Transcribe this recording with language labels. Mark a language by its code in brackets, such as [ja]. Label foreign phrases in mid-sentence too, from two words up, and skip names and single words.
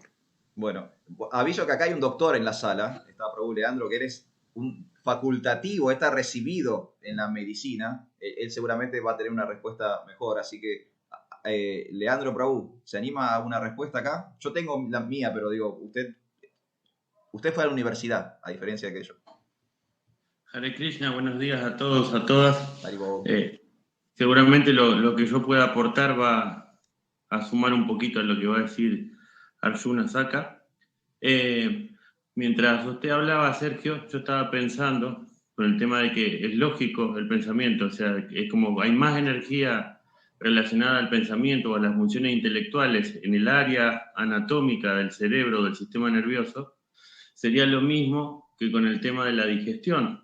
[es] Bueno, aviso que acá hay un doctor en la sala, está Prabhu Leandro, que eres un facultativo, está recibido en la medicina. Él seguramente va a tener una respuesta mejor, así que, Leandro Prabhu, ¿se anima a una respuesta acá? Yo tengo la mía, pero digo, usted fue a la universidad, a diferencia de que yo. [sa] Hare Krishna, [es] buenos días a todos, a todas. Haribo. Seguramente lo que yo pueda aportar va a sumar un poquito a lo que va a decir Arjuna Saka. Mientras usted hablaba, Sergio, yo estaba pensando con el tema de que es lógico el pensamiento, o sea, es como hay más energía relacionada al pensamiento o a las funciones intelectuales en el área anatómica del cerebro, del sistema nervioso, sería lo mismo que con el tema de la digestión.